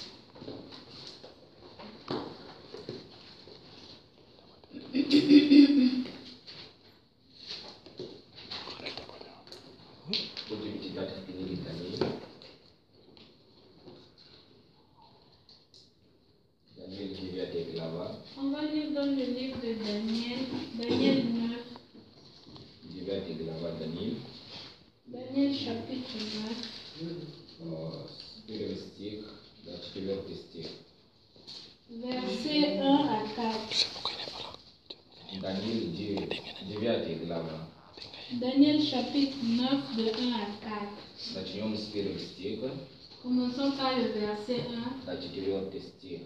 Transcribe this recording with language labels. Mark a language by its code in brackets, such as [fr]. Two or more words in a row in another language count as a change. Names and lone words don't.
[ru] Будем читать в книге Даниила. Daniel 9 глава. [fr] On va lire dans le livre de Daniel, Daniel 9. [ru] 9 глава Даниил. [fr] Daniel chapitre 9. [ru] С 1 стих до 4 стих. [fr] Versets 1 à 4. [ru] Даниил 9 глава. [fr] Daniel chapitre 9 de 1 à 4. [ru] Начнем с 1 стиха [fr] Commençons par le verset 1 [ru] до 4 стих.